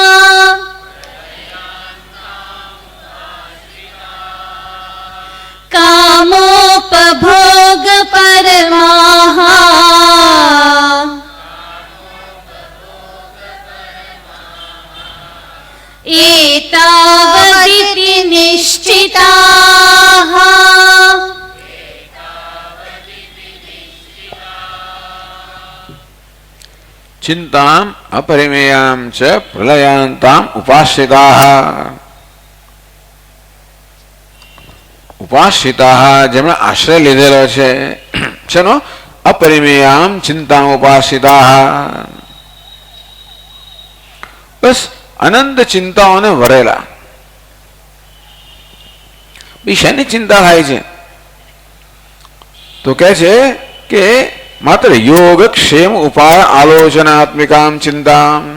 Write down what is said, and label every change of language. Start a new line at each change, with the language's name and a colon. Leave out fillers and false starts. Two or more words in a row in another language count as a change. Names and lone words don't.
Sanskrit: कामोपभोगपरमाः एतावदिति निश्चिताः चिंताम अपरिमेयाम च प्रलयांताम उपाश्रिताः ઉપાશ્રિતાઃ
Gujarati: જેમણે આશ્રય લીધેલો છે શેનો
Sanskrit: અપરિમેયામ ચિંતા ઉપાશ્રિતાઃ
Gujarati: બસ અનંત ચિંતાઓને વરેલા શેની ચિંતા થાય છે તો કહે છે કે માત્ર
Sanskrit: યોગક્ષેમ ઉપાય આલોચનાત્મિકામ ચિંતા